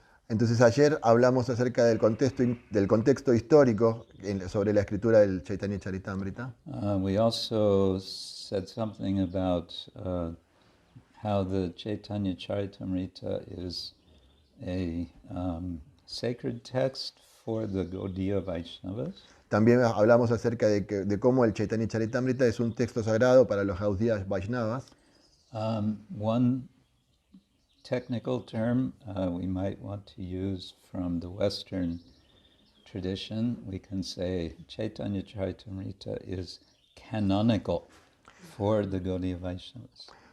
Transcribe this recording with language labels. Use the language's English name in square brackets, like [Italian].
[Spanish] Entonces ayer hablamos acerca del contexto histórico sobre la escritura del Chaitanya Charitamrita. [English] We also said something about how the Chaitanya Charitamrita is a sacred text for the Gaudiya Vaishnavas. [Spanish] También hablamos acerca de cómo el Chaitanya Charitamrita es un texto sagrado para los Gaudiya Vaishnavas. [English] One technical term we might want to use from the Western tradition, we can say Chaitanya Charitamrita is canonical for the Gaudiya Vaishnavas.